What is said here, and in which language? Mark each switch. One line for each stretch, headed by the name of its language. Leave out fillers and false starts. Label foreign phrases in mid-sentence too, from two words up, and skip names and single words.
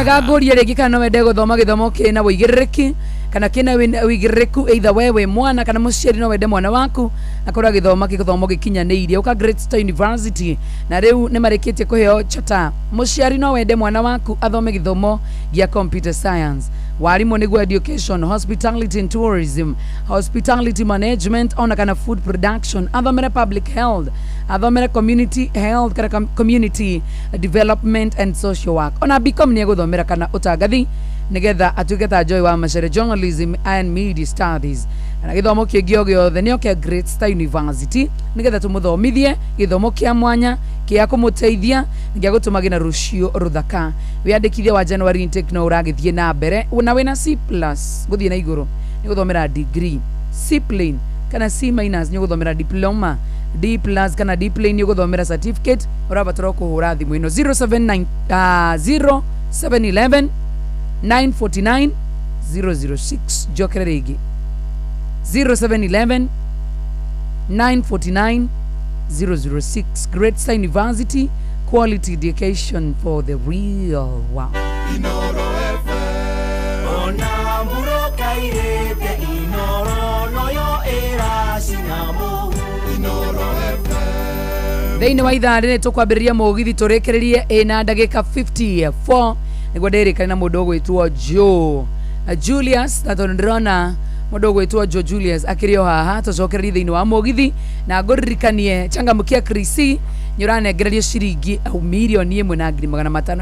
Kikuyu: No wega ngũria rĩngĩ kana no wende gũthoma gĩthomo kĩna wĩigĩrĩrĩki kana kina wĩigĩrĩrĩku either wewe mwana kana mũciari no wende mwana waku akorwo gĩthomo gĩkinyanĩirie uka
English: Great Star University
Kikuyu: na rĩu nĩ marĩkĩtie kũheo chata. Mũciari no wende mwana waku athome gĩthomo gĩa
English: computer science,
Kikuyu: warimu nĩguo
English: education, hospitality and tourism, hospitality management
Kikuyu: ona kana
English: food production, athomere public health, athomere community health kana community development and social work,
Kikuyu: ona BCom nĩ egũthomera kana ũtangathi nigetha atuike ta Joy wa Machere
English: journalism and media studies.
Kikuyu: Na githomo kĩngĩ gĩothe nĩo kĩa Great Star University nigetha tũmũthomithie gĩthomo kĩa mwanya kĩa kũmũteithia gĩa gũtũma gĩna rũciũ rũthaka. Wĩandĩkithia wa
English: January intake
Kikuyu: no ũragĩthiĩ na mbere na wĩna C+ gũthiĩ na igũrũ nĩ gũthomera degree, C plain kana C- nĩ gũthomera diploma, D+ kana D plain nĩ gũthomera certificate. Ũrabatara kũhũra thimũ ĩno 0711 949 006 jokere rigi 0711 949 006.
English: Great Star University, quality education for the real world.
Kikuyu: Inooro FM ona mburoka irete Inooro noyo era sinamu. Inooro FM Thĩinĩ wa ithaa rĩrĩ tũkwambĩrĩria mũgithi tũrĩkĩrĩrie ĩna ndagĩka 54 nĩguo ndĩrĩkane na mũndũ ũgwĩtwo Joe Julius na tondũ ndĩrona mũndũ ũgwĩtwo Joe Julius akĩrĩ o haha tũcokererie thĩinĩ wa mũgithi na ngũririkanie changamkia Krisi nĩ ũranengererio ciringi milioni 1,500.